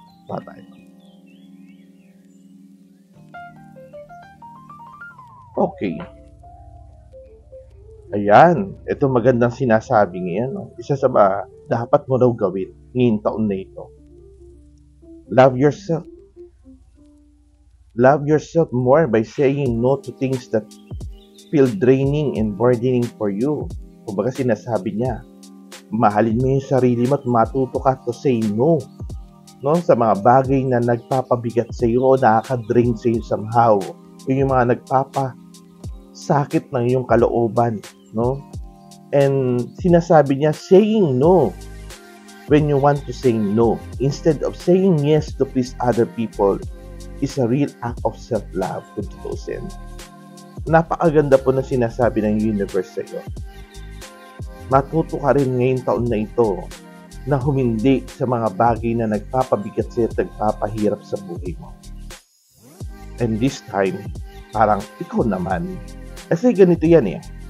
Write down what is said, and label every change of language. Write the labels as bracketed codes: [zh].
[tl] Patay. Okay. Ayan. Ito magandang sinasabi ngayon. No? Isa sa dapat mo daw gawin ngayong taon na ito. [en] Love yourself. Love yourself more by saying no to things that feel draining and burdening for you. [tl] Kumbaga sinasabi niya, mahalin mo yung sarili mo at matuto ka [en] to say no. [tl] No? Sa mga bagay na nagpapabigat sa iyo o nakaka-drain sa iyo somehow. Yung mga nagpapasakit ng iyong kalooban. No? [en] And [tl] sinasabi niya, [en] saying no when you want to say no instead of saying yes to please other people is a real act of self-love [tl] kung tutusin. Napakaganda po na sinasabi ng universe sa iyo. Matuto ka rin ngayong taon na ito na humindi sa mga bagay na nagpapabigat sa'yo at nagpapahirap sa buhay mo. [en] And this time, [tl] parang ikaw naman. Kasi ganito yan eh.